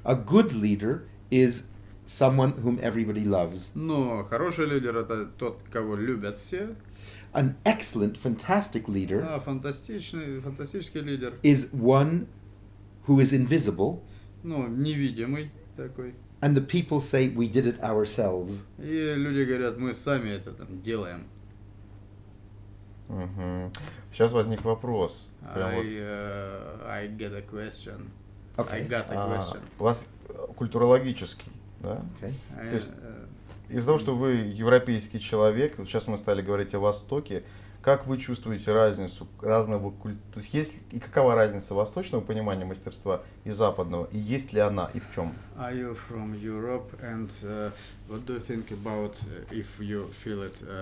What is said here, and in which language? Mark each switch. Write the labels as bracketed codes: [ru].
[en] A good leader is someone whom everybody loves. [ru] Но хороший лидер это тот, кого любят все. [en] An excellent, fantastic leader [ru] А фантастический лидер. [en] is one who is invisible, [ru] Ну, невидимый такой. [en] and the people say we did it ourselves. [ru] И люди говорят, мы сами это там делаем. Мгм. Сейчас возник вопрос. Прям вот. [en] I get a question. Okay. I got a question. [ru] У вас культурологический, да? [en] Okay. I, [ru] то есть Из-за того, что вы европейский человек, вот сейчас мы стали говорить о Востоке, как вы чувствуете разницу разного то есть и какова разница восточного понимания мастерства и западного, и есть ли она, и в чем? [en] Are you from Europe, and what do you think about if you feel it?